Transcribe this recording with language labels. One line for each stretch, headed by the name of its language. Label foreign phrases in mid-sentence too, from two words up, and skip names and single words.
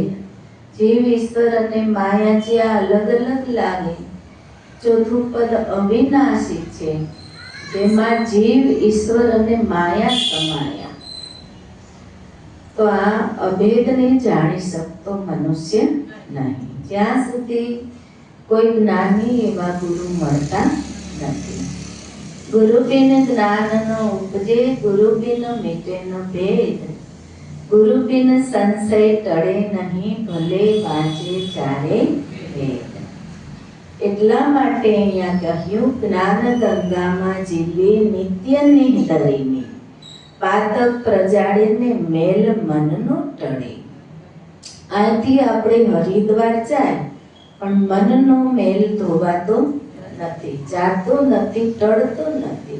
Gujarati: જીવ ઈશ્વર અને માયા જે અલગ અલગ લાગે, ચોથું પદ અવિનાશી છે જેમાં જીવ ઈશ્વર અને માયા સમાયા। તો આ અભેદને જાણી શકતો મનુષ્ય નહીં જ્યાં સુધી કોઈ જ્ઞાની એવા ગુરુ મળતા નથી।
Hindi: गुरु बिन ज्ञान न उपजे, गुरु बिन मिटे न भेद। गुरु बिन संशय टळे नहीं, भले वांचे चारे वेद।
Gujarati: એટલા માટે અહીંયા કહ્યું જ્ઞાન ગંગામાં જીવે નિત્ય નેહ ધરીને પાતક પ્રજાળીને મેલ મનનો ટળે। અહીંથી આપણે હરિદ્વાર જાય પણ મનનો મેલ ધોવાતો નથી, જાતો નથી, ટળતો નથી।